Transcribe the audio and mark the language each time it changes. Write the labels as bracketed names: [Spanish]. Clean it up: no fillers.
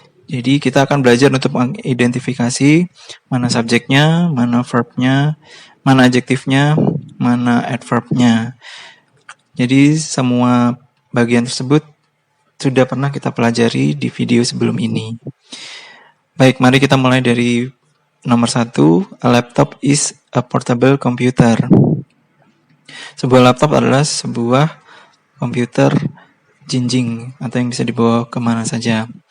[Indonesian] Jadi kita akan belajar untuk mengidentifikasi mana subjeknya, mana verbnya, mana adjektifnya, mana adverbnya. Jadi semua bagian tersebut sudah pernah kita pelajari di video sebelum ini. Baik, mari kita mulai dari nomor 1. [English] A laptop is a portable computer. [Indonesian] Sebuah laptop adalah sebuah komputer jinjing atau yang bisa dibawa kemana saja.